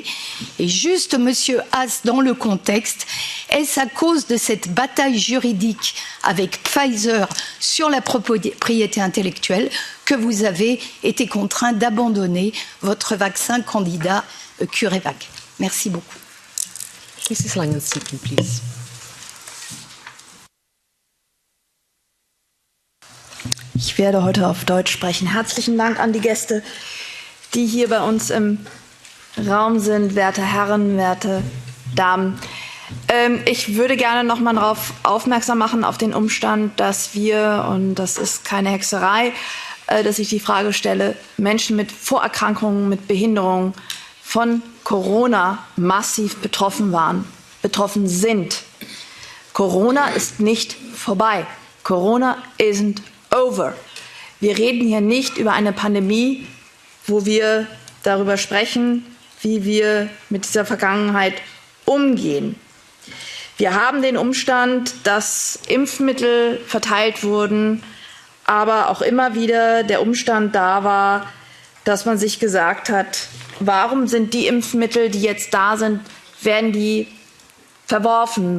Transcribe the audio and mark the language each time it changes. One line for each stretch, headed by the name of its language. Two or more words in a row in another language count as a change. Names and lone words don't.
French: Et juste, Monsieur Haas, dans le contexte, est-ce à cause de cette bataille juridique avec Pfizer sur la propriété intellectuelle que vous avez été contraint d'abandonner votre vaccin candidat CureVac? Merci beaucoup.
English: Mrs. Langenzieten, please.
German: Ich werde heute auf Deutsch sprechen. Herzlichen Dank an die Gäste, die hier bei uns im Raum sind, werte Herren, werte Damen. Ich würde gerne noch mal darauf aufmerksam machen, auf den Umstand, dass wir, und das ist keine Hexerei, dass ich die Frage stelle, Menschen mit Vorerkrankungen, mit Behinderungen von Corona massiv betroffen sind. Corona ist nicht vorbei.
English: Corona isn't over.
German: Wir reden hier nicht über eine Pandemie, wo wir darüber sprechen, wie wir mit dieser Vergangenheit umgehen. Wir haben den Umstand, dass Impfmittel verteilt wurden, aber auch immer wieder der Umstand da war, dass man sich gesagt hat, warum sind die Impfmittel, die jetzt da sind, werden die verworfen?